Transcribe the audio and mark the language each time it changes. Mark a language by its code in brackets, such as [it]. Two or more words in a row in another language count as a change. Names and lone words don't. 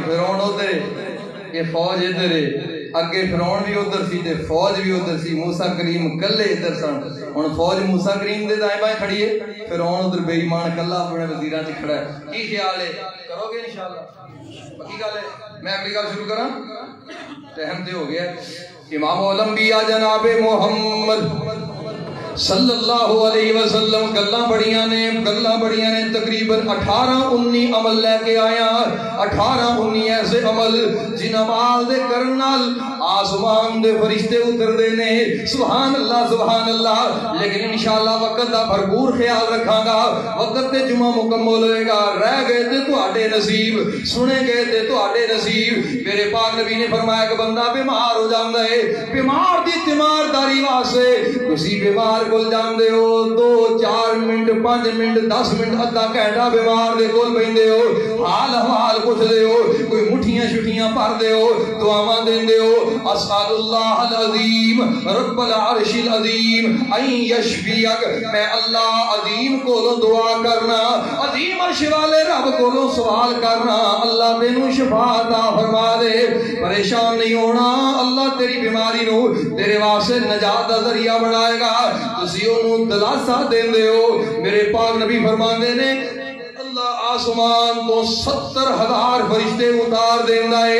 [pa] فرعون ادھر، یہ فوج ادھر، اگے فرعون بھی ادھر سی تے فوج بھی ادھر سی، موسیٰ کریم کلے ادھر سن. ہن فوج موسیٰ کریم دے دائیں بائیں کھڑی ہے، فرعون ادھر بے ایمان کلا اپنے وزیراں چ کھڑا ہے. کی خیال ہے؟ کروگے ان شاء اللہ؟ پکی گل ہے? میں اگلی گل شروع کرا، ٹائم تے ہو گیا. امام الانبیاء جناب محمد [ar] صلى الله عليه وسلم [pa] گلاں بڑیاں نیں، تقریباً 18-19 عمل لے کے آیا. 18-19 ایسے عمل جنہاں عمل دے کرن نال آسمان دے فرشتے اتردے نیں. [ar] سبحان الله، سبحان الله. [pa] لیکن ان شاء اللہ وقت دا بھرپور خیال رکھاں گا، وقت تے جمعہ مکمل ہوئے گا. رہ گئے تے تہاڈے نصیب، سنے گئے تے تہاڈے نصیب. میرے پاک نبی نے فرمایا کہ بندہ بیمار ہو جاندا ہے، بیمار دی تیمارداری واسطے تسی بیمار کول جاندے ہو، 2-4 منٹ 5 منٹ 10 منٹ ادھا گھنٹہ بیمار دے کول بیٹھدے ہو، حال حوال پچھدے ہو، کوئی مٹھیاں چھٹیاں بھردے ہو، دعاواں دیندے ہو. [ar] أسأل الله العظيم رب العرش العظيم أن يشفيك. [pa] میں اللہ عظیم کولوں دعا کرنا، عظیم عرش والے رب کولوں سوال کرنا، اللہ تینوں شفا عطا فرما دے. پریشان نہیں ہونا، اللہ تیری بیماری نوں تیرے واسطے نجات دا ذریعہ بنائے گا. تسی اوہنوں دلاسا دیندے ہو۔ میرے پاک نبی فرماندے نیں اللہ آسمان توں 70,000 فرشتے اتار دیندا ہے.